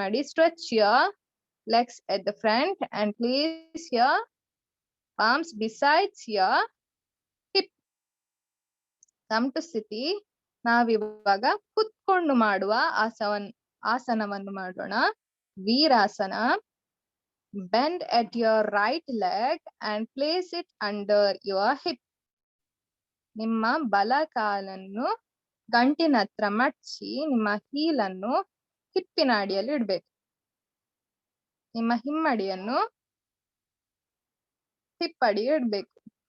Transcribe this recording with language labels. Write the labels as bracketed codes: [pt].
[en] Stretch your legs at the front and place your palms besides your hip. Come to siti. [kn] ನಾವಿವಾಗ ಕುತ್ಕೊಂಡು ಮಾಡುವ ಆಸನವನ್ನು ಮಾಡೋಣ. ವೀರಾಸನ. [en] Bend at your right leg and place it under your hip. [kn] ನಿಮ್ಮ ಬಲ ಕಾಲನ್ನು ಗಂಟಿನ ಹತ್ರ ಮಡಚಿ ನಿಮ್ಮ ಹೀಲನ್ನು ಹಿಪ್ಪಿನ ಅಡಿಯಲ್ಲಿ ಇಡ್ಬೇಕು. ನಿಮ್ಮ ಹಿಮ್ಮಡಿಯನ್ನು ಹಿಪ್ಪಡಿ ಇಡ್ಬೇಕು.